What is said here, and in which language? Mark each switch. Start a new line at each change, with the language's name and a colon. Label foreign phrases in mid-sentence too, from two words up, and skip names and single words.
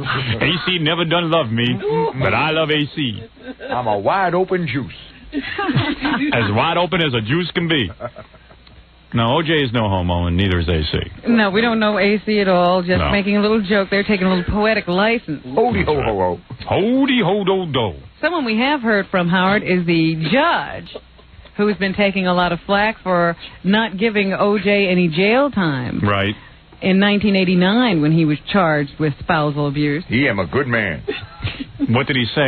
English: AC never done love me, but I love AC. I'm a wide open juice. As wide open as a juice can be. No, OJ is no homo, and neither is AC. No, we don't know AC at all. Just No. making a little joke. They're taking a little poetic license. Hody ho ho ho. Hody ho do do. Someone we have heard from, Howard, is the judge who's been taking a lot of flack for not giving OJ any jail time. Right. In 1989, when he was charged with spousal abuse. He am a good man. What did he say?